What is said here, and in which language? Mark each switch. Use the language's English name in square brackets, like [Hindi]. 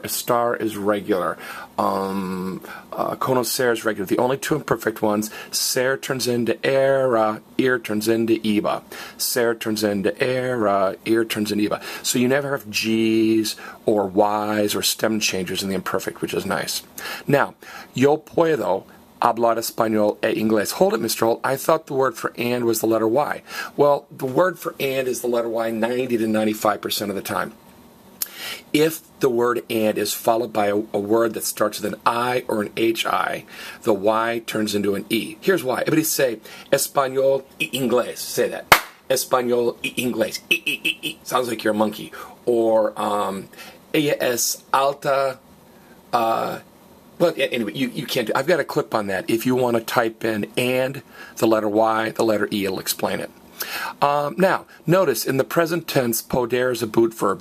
[English] Estar is regular. Conocer is regular. The only two imperfect ones, ser turns into era, ir turns into iba. Ser turns into era, ir turns into iba. So you never have G's or Y's or stem changers in the imperfect, which is nice. [Spanish] Now, yo puedo hablar español e inglés. [English] Hold it, Mr. Holt. I thought the word for and was the letter Y. Well, the word for and is the letter Y 90 to 95% of the time. If the word and is followed by a word that starts with an I or an HI, the Y turns into an E. Here's why. [Spanish] Everybody say, español y inglés. Say that. Español y inglés. [English] Sounds like you're a monkey. Or, [Spanish] ella es alta. [English] Well, anyway, you can't do. I've got a clip on that. If you want to type in and, the letter Y, the letter E, it'll explain it. Now, notice in the present tense, poder is a boot verb.